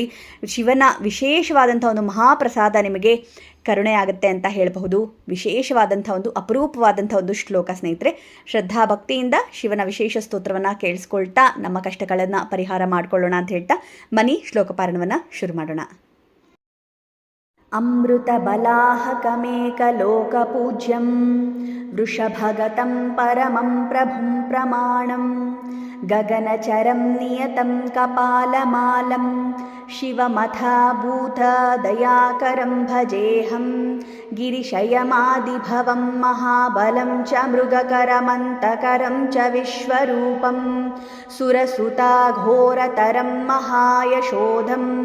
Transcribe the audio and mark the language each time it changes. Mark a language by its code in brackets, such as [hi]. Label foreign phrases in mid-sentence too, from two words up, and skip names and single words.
[kn] ಶಿವನ ವಿಶೇಷವಾದಂಥ ಒಂದು ಮಹಾಪ್ರಸಾದ ನಿಮಗೆ ಕರುಣೆ ಆಗುತ್ತೆ ಅಂತ ಹೇಳಬಹುದು. ವಿಶೇಷವಾದಂಥ ಒಂದು ಅಪರೂಪವಾದಂಥ ಒಂದು ಶ್ಲೋಕ ಸ್ನೇಹಿತರೆ. ಶ್ರದ್ಧಾ ಭಕ್ತಿಯಿಂದ ಶಿವನ ವಿಶೇಷ ಸ್ತೋತ್ರವನ್ನು ಕೇಳಿಸ್ಕೊಳ್ತಾ ನಮ್ಮ ಕಷ್ಟಗಳನ್ನು ಪರಿಹಾರ ಮಾಡಿಕೊಳ್ಳೋಣ ಅಂತ ಹೇಳ್ತಾ ಬನ್ನಿ ಶ್ಲೋಕ ಪಾರಣವನ್ನು ಶುರು ಮಾಡೋಣ. [sa] अमृतबलाहकमेकलोकपूज्यं वृषभगतं परमं प्रभुं प्रमाणं गगनचरं नियतं कपालमालं शिवमथाभूतदयाकरं भजेऽहं गिरिशयमादिभवं महाबलं च मृगकरमन्तकरं च विश्वरूपं सुरसुताघोरतरं महायशोधं